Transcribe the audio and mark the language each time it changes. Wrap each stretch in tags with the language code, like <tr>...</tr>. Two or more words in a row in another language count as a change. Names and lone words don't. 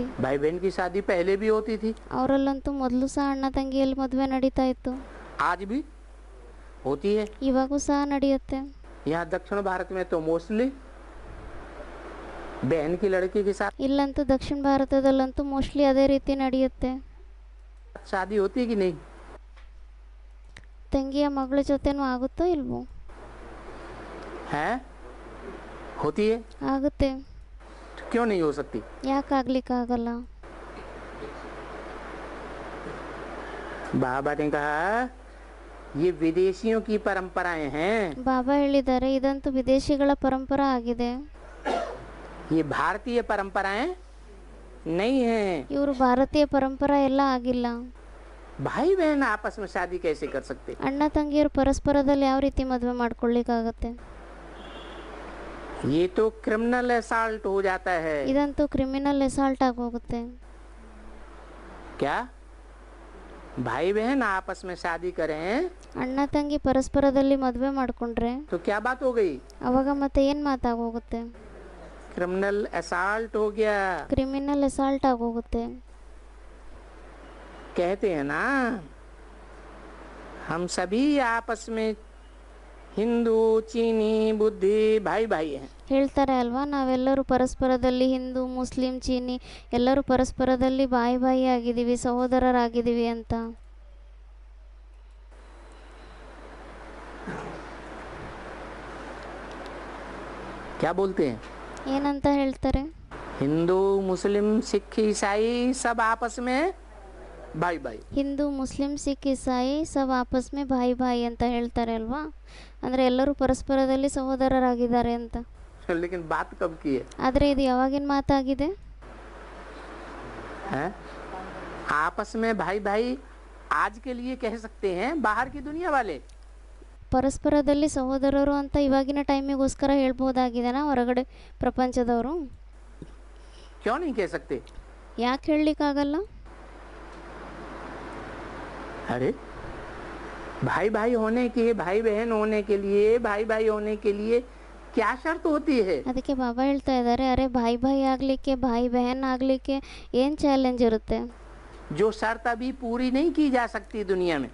<hi>भाई बहन की शादी पहले भी होती थी,</hi> <kn>ಅವರಲ್ಲಂತೂ ಮೊದಲು ಸಹ ಅಣ್ಣ ತಂಗಿಯಲ್ಲಿ ಮದುವೆ ನಡೀತಾ ಇತ್ತು,</kn> <hi>आज भी होती है।</hi> <kn>ಇವಾಗೂ ಸಹ ನಡೆಯುತ್ತೆ.</kn> <hi>यहाँ दक्षिण भारत में तो मोस्टली बहन की लड़की के साथ</hi> <kn>ಇಲ್ಲಂತೂ ದಕ್ಷಿಣ ಭಾರತದಲ್ಲಂತೂ ಮೋಸ್ಟ್ಲಿ ಅದೇ ರೀತಿ ನಡೆಯುತ್ತೆ.</kn> <hi>शादी होती है कि नहीं?</hi> <kn>ತಂಗಿಯ ಮಗಳ ಜೊತೆನೂ ಆಗುತ್ತೋ ಇಲ್ವೋ?</kn> <hi>है? होती है।</hi> <kn>ಆಗುತ್ತೆ.</kn> <hi>तो क्यों नहीं हो सकती?</hi> <kn>ಯಾಕೆ ಆಗ್ಲಿಕ್ಕಾಗಲ್ಲ?</kn> <hi>बाबा ने कहा ये विदेशियों की परंपराएं हैं,</hi> <kn>ಬಾಬಾ ಹೇಳಿದ್ದಾರೆ ಇದಂತೂ ವಿದೇಶಿಗಳ ಪರಂಪರಾ ಆಗಿದೆ,</kn> <hi>ये भारतीय परंपराएं नहीं है।</hi> <kn>ಇವರು ಭಾರತೀಯ ಪರಂಪರಾ ಎಲ್ಲ ಆಗಿಲ್ಲ.</kn> <hi>भाई बहन आपस में शादी कैसे कर सकते?</hi> <kn>ಅಣ್ಣ ತಂಗಿಯರು ಪರಸ್ಪರದಲ್ಲಿ ಯಾವ ರೀತಿ ಮದುವೆ ಮಾಡ್ಕೊಳ್ಳಿಕ್ಕಾಗತ್ತೆ?</kn> <hi>ये तो</hi> <en>criminal assault</en> <hi>हो जाता है।</hi> <kn>ಇದಂತೂ</kn> <en>criminal assault</en> <kn>ಆಗೋಗುತ್ತೆ.</kn> <hi>क्या भाई बहन आपस में शादी करें</hi> <kn>ಅಣ್ಣ ತಂಗಿ ಪರಸ್ಪರದಲ್ಲಿ ಮದುವೆ ಮಾಡ್ಕೊಂಡ್ರೆ</kn> <hi>तो क्या बात हो गई?</hi> <kn>ಅವಾಗ ಮತ್ತೆ ಏನು ಮಾತಾಗೋಗುತ್ತೆ?</kn> <en>criminal assault</en> <hi>हो गया।</hi> <en>criminal assault</en> <kn>ಆಗೋಗುತ್ತೆ.</kn> <hi>कहते हैं ना हम सभी आपस में हिंदू चीनी बुद्धि भाई भाई हैं।</hi> <kn>ಹೇಳ್ತಾರೆ ಅಲ್ವಾ, ನಾವೆಲ್ಲರೂ ಪರಸ್ಪರದಲ್ಲಿ ಹಿಂದೂ ಮುಸ್ಲಿಂ ಚೀನಿ ಎಲ್ಲರೂ ಪರಸ್ಪರದಲ್ಲಿ</kn> <hi>भाई भाई</hi> <kn>ಆಗಿದ್ದೀವಿ, ಸಹೋದರರಾಗಿದ್ದೀವಿ ಅಂತ.</kn> <hi>क्या बोलते हैं?</hi> <kn>ಏನಂತ ಹೇಳ್ತಾರೆ?</kn> <hi>हिंदू मुस्लिम सिख ईसाई सब आपस में भाई भाई। हिंदू मुस्लिम सिख ईसाई सब आपस में भाई भाई</hi> <kn>ಅಂತ ಹೇಳ್ತಾರೆ ಅಲ್ವಾ, ಅಂದರೆ ಎಲ್ಲರೂ ಪರಸ್ಪರದಲ್ಲಿ ಸಹೋದರರಾಗಿದ್ದಾರೆ ಅಂತ.</kn> <hi>लेकिन बात कब की है?</hi> <kn>ಆದರೆ ಇದು ಯಾವಾಗಿನ ಮಾತಾಗಿದೆ?</kn> <hi>हैं? आपस में भाई भाई आज के लिए कह सकते हैं, बाहर की दुनिया वाले</hi> <kn>ಪರಸ್ಪರದಲ್ಲಿ ಸಹೋದರರು ಅಂತ ಇವಾಗಿನ ಟೈಮಿಗೋಸ್ಕರ ಹೇಳ್ಬೋದಾಗಿದೆನಾ ಹೊರಗಡೆ ಪ್ರಪಂಚದವರು?</kn> <hi>क्यों नहीं कह सकते?</hi> <kn>ಯಾಕೆ ಹೇಳಲಿಕ್ಕಾಗಲ್ಲ?</kn> <hi>अरे भाई भाई होने के, भाई बहन होने के लिए, भाई भाई होने के लिए क्या शर्त होती है?</hi> <kn>ಅದಕ್ಕೆ ಬಾಬಾ ಹೇಳ್ತಾ ಇದ್ದಾರೆ, ಅರೆ</kn> <hi>भाई भाई</hi> <kn>ಆಗಲಿಕ್ಕೆ</kn> <hi>भाई बहन</hi> <kn>ಆಗಲಿಕ್ಕೆ ಏನು ಚಾಲೆಂಜ್ ಇರುತ್ತೆ?</kn> <hi>जो शर्त अभी पूरी नहीं की जा सकती दुनिया में,</hi>